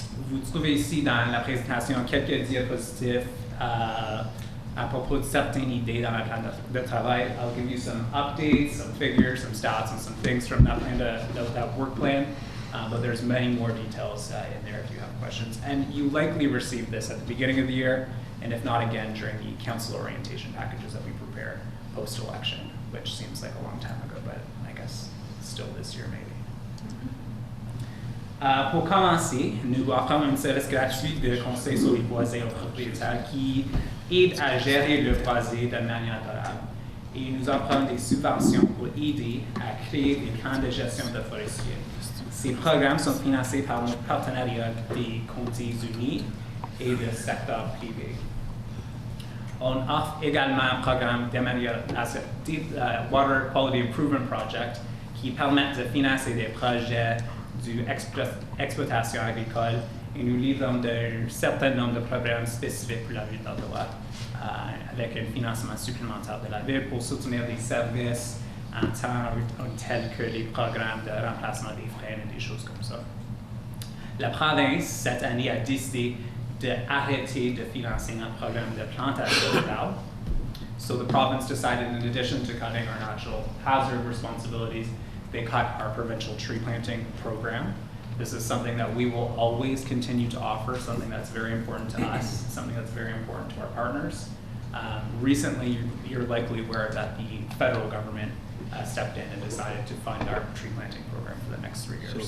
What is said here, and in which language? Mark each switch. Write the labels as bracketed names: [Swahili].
[French] Vous trouvez ici dans la présentation quelques diapositives à propos de certaines idées dans la plan de travail. [English] I'll give you some updates, some figures, some stats, and some things from that plan, that work plan. But there's many more details in there if you have questions. And you likely received this at the beginning of the year, and if not, again, during the council orientation packages that we prepare post-election, which seems like a long time ago, but I guess still this year maybe. [French] Pour commencer, nous offrons un service gratuit de conseil sur les boisés aux propriétaires qui aide à gérer le boisé de manière durable. Et nous offrons des subventions pour aider à créer des plans de gestion de forestiers. Ces programmes sont financés par notre partenariat des Conseils unis et le secteur privé. On offre également un programme d'amélioration, Water Quality Improvement Project, qui permet de financer des projets d'exploitation agricole, et nous livrons un certain nombre de programmes spécifiques pour la ville d'Ottawa, avec un financement supplémentaire de la ville pour soutenir des services en temps tels que les programmes de remplacement des freins et des choses comme ça. La province, cette année, a décidé d'arrêter de financer notre programme de plantation d'arbres. [English] So the province decided, in addition to cutting our natural hazard responsibilities, they cut our provincial tree planting program. This is something that we will always continue to offer, something that's very important to us, something that's very important to our partners. Recently, you're likely aware that the federal government stepped in and decided to fund our tree planting program for the next 3 years.